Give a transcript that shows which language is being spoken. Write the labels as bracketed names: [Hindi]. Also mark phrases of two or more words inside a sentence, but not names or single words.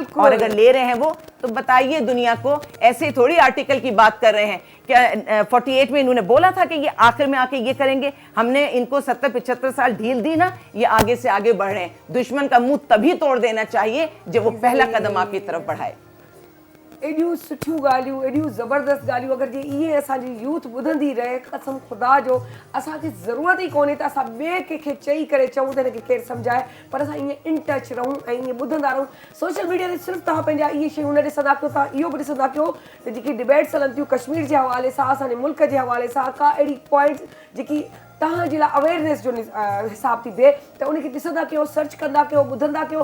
[Urdu] اور اگر لے رہے ہیں وہ, تو بتائیے دنیا کو, ایسے تھوڑی آرٹیکل کی بات کر رہے ہیں. کیا 48 میں انہوں نے بولا تھا کہ یہ آخر میں آ کے یہ کریں گے؟ ہم نے ان کو 70-75 سال ڈھیل دی نا, یہ آگے سے آگے بڑھ رہے ہیں. دشمن کا منہ تبھی توڑ دینا چاہیے جب وہ پہلا قدم آپ کی طرف بڑھائے. [Sindhi] एॾियूं सुठियूं ॻाल्हियूं, एॾियूं ज़बरदस्त ॻाल्हियूं अगरि जे इहे असांजी यूथ ॿुधंदी रहे, कसम ख़ुदा जो असांखे ज़रूरत ई कोन्हे त असां ॿिए कंहिंखे चई करे चऊं त हिनखे केरु सम्झाए, पर असां ईअं [English] in touch [Sindhi] रहूं ऐं ईअं ॿुधंदा रहूं. [English] social media [Sindhi] ते सिर्फ़ु तव्हां पंहिंजा इहे शयूं न ॾिसंदा कयो, तव्हां इहो बि ॾिसंदा कयो त जेकी डिबेट्स हलनि थियूं कश्मीर जे हवाले सां, असांजे मुल्क जे हवाले सां, का अहिड़ी पॉइंट्स जेकी तव्हांजे लाइ अवेयरनेस जो हिसाब थी थिए, त उनखे ॾिसंदा कयो, सर्च कंदा कयो, ॿुधंदा कयो.